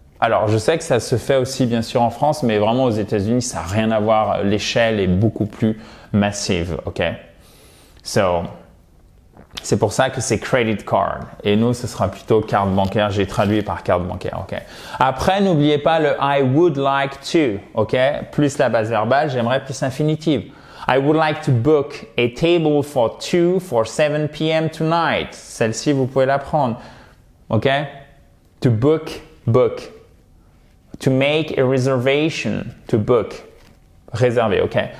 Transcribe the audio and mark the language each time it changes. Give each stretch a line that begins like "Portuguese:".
French: Alors, je sais que ça se fait aussi bien sûr en France, mais vraiment aux États-Unis, ça n'a rien à voir. L'échelle est beaucoup plus massive, ok? So, c'est pour ça que c'est credit card. Et nous, ce sera plutôt carte bancaire. J'ai traduit par carte bancaire, ok? Après, n'oubliez pas le
English: I would like to,
French: ok? Plus la base verbale, j'aimerais plus
English: infinitive. I would like to book a table for 2 for 7 p.m. tonight.
French: Celle-ci, vous pouvez la prendre, ok?
English: To book, book. To make a reservation, to book. Réserver, ok?